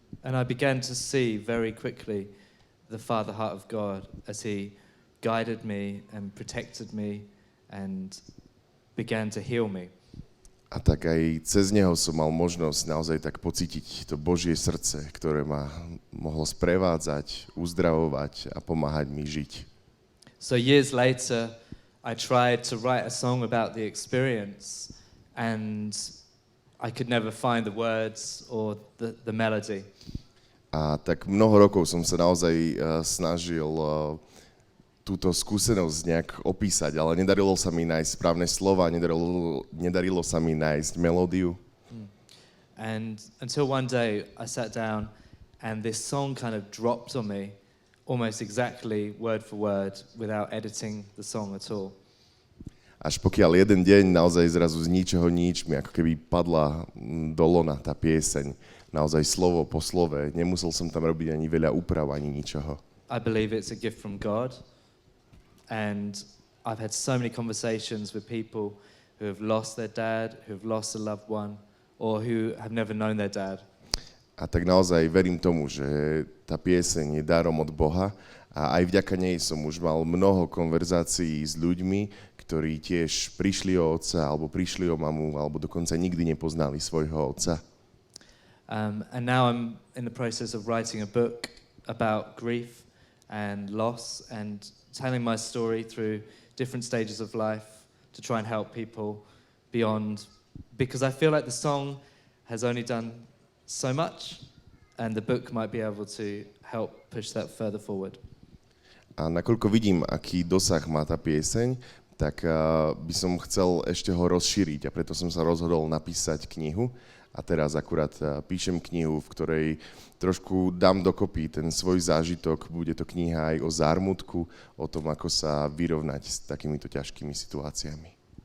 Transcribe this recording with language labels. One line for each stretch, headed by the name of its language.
English: And I began to see very quickly the father heart of God as he guided me and protected me and began to heal me.
Slovak: A tak aj cez neho som mal možnosť naozaj tak pocítiť to Božie srdce, ktoré ma mohlo sprevádzať, uzdravovať a pomáhať mi žiť.
English: So years later, I tried to write a song about the experience and I could never find the words or the melody.
Slovak: A tak mnoho rokov som sa naozaj snažil túto skúsenosť nejak opísať, ale nedarilo sa mi nájsť správne slova, nedarilo sa mi nájsť melódiu.
English: And until one day I sat down and this song kind of dropped on me almost exactly word for word without editing the song at all.
Slovak: Až pokiaľ jeden deň naozaj zrazu z ničoho nič mi ako keby padla do lona tá pieseň, naozaj slovo po slove, nemusel som tam robiť ani veľa úprav, ani ničoho.
English: I believe it's a gift from God. And I've had so many conversations with people who have lost their dad, who have lost a loved one, or who have never known their dad.
Slovak: A tak naozaj verím tomu, že tá pieseň je darom od Boha a aj vďaka nej som už mal mnoho konverzácií s ľuďmi, ktorí tiež prišli o otca, alebo prišli o mamu, alebo dokonca nikdy nepoznali svojho otca.
English: And now I'm in the process of writing a book about grief and loss and telling my story through different stages of life to try and help people beyond, because I feel like the song has only done so much and the book might be able to help push that further forward.
Slovak: A nakoľko vidím, aký dosah má tá pieseň, tak by som chcel ešte ho rozšíriť a preto som sa rozhodol napísať knihu. A teraz akurát píšem knihu, v ktorej trošku dám dokopy ten svoj zážitok. Bude to kniha aj o zármutku, o tom, ako sa vyrovnať s takýmito ťažkými situáciami.